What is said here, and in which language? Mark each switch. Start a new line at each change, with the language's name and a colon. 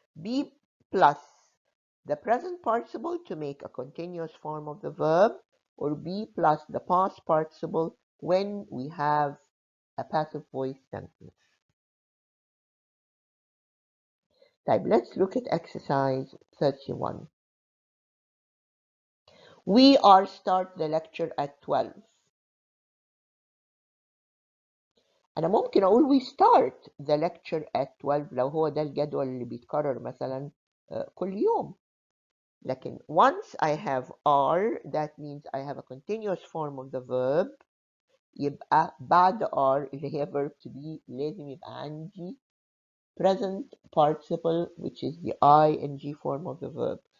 English: Be plus the present participle to make a continuous form of the verb, or be plus the past participle when we have a passive voice sentence. طيب, let's look at exercise 31. We are start the lecture at 12.
Arabic: أنا ممكن أقول
English: we start the lecture at 12
Arabic: لو هو ده الجدول اللي بيتكرر مثلا كل يوم.
English: لكن once I have are, that means I have a continuous form of the verb.
Arabic: يبقى بعد
English: are اللي هي verb to be
Arabic: لازم يبقى عندي
English: present participle which is the ing form of the verb.